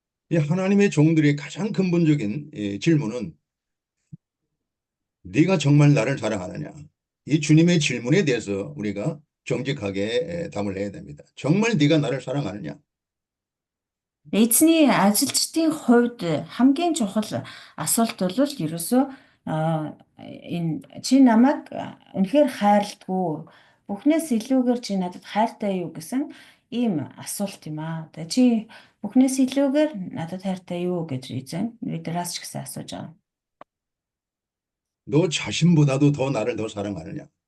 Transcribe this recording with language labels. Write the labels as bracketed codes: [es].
[ko] 이 하나님의 종들의 가장 근본적인 질문은 네가 정말 나를 사랑하느냐? 이 주님의 질문에 대해서 우리가 정직하게 답을 해야 됩니다. 정말 네가 나를 사랑하느냐? [mn] Эзний ажилчдын хувьд хамгийн чухал асуулт бол ерөөсөө энэ чи намайг үнэхээр хайрладгүй бүхнээс илүүгээр чи надад хайртай юу гэсэн ийм асуулт юм аа. Тэгээ чи бүхнээс илүүгээр надад хайртай юу гэж эзэн биднээс ч гэсэн асууж байгаа. [ko] 너 자신보다도 더 나를 더 사랑하느냐?